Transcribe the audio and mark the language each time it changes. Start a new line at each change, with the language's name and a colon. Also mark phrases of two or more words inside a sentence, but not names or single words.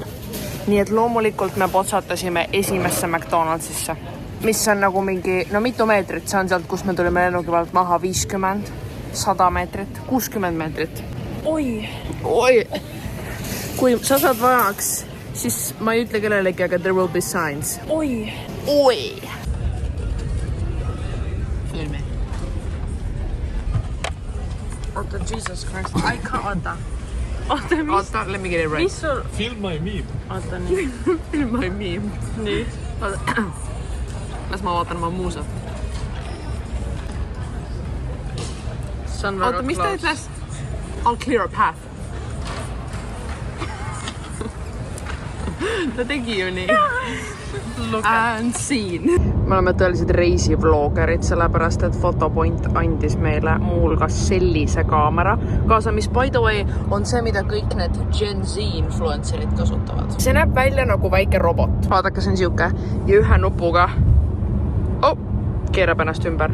Estonian: Nii et loomulikult me potsatasime esimesse McDonaldsisse, mis on nagu mingi, no mitu meetrit, see on sealt, kus me tulime lennuki pealt maha 50, 100 meetrit, 60 meetrit. Oi! Kui sa saad vajaks, siis ma ei ütle kellelegi, aga
English: there will be signs.
Estonian: Oi! Filmi. Oota,
English: Jesus Christ. I can't, Oota, let me get it right.
Estonian: Mis sul?
English: Film my meme.
Estonian: Oota, nii.
English: Film my meme.
Estonian: Nii. Las ma vaatan oma muusat. Oota, mis ta ütles?
English: I'll clear a path.
Estonian: Ta tegi ju nii.
English: And scene.
Estonian: Me oleme tõeliselt reisivloogerid, sellepärast et Photopoint andis meile muuhulgas sellise kaamera kaasa, mis
English: by the way
Estonian: on see, mida kõik need Gen Z influencerid kasutavad. See näeb välja nagu väike robot. Vaadake, see on siuke ja ühe nupuga keerab ennast ümber.